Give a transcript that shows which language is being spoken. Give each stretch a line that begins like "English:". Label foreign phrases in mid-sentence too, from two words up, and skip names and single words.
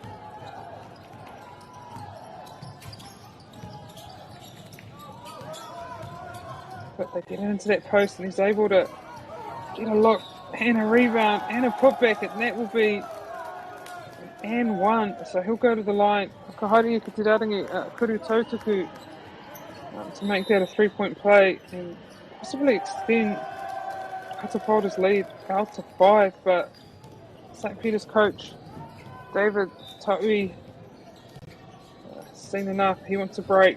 English: But they get into that post, and he's able to get a look and a rebound and a putback, and that will be and 1. So he'll go to the line.
Māori: Whakahaere ki te rarangi kuru tautaku
English: to make that a 3-point play and possibly extend Huta Q4's lead out to 5. But St. Peter's coach David Taui has seen enough. He wants to break.